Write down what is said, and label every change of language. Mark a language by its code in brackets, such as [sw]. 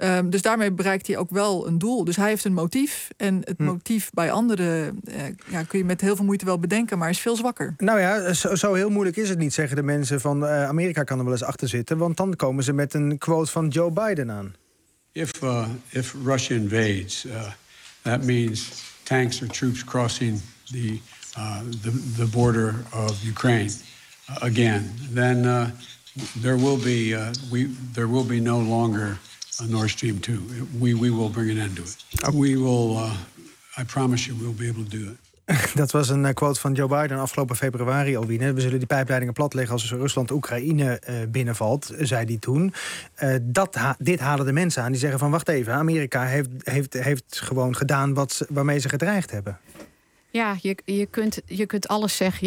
[nl] Dus daarmee bereikt hij ook wel een doel. Dus hij heeft een motief. En het motief bij anderen kun je met heel veel moeite wel bedenken, maar is veel zwakker. Nou ja, zo heel moeilijk is het niet, zeggen de mensen van Amerika kan er wel eens achter zitten. Want dan komen ze met een quote van Joe Biden aan. [en] If Russia invades, that means tanks or troops crossing the border of Ukraine again, then there will be no longer a Nord Stream 2. We will bring an end to it. We will, I promise you, we'll be able to do it. [nl] Dat was een quote van Joe Biden afgelopen februari, Alwine. We zullen die pijpleidingen platleggen als Rusland-Oekraïne binnenvalt, zei hij toen. Dit halen de mensen aan. Die zeggen van, wacht even, Amerika heeft gewoon gedaan waarmee ze gedreigd hebben. Ja, je kunt alles zeggen.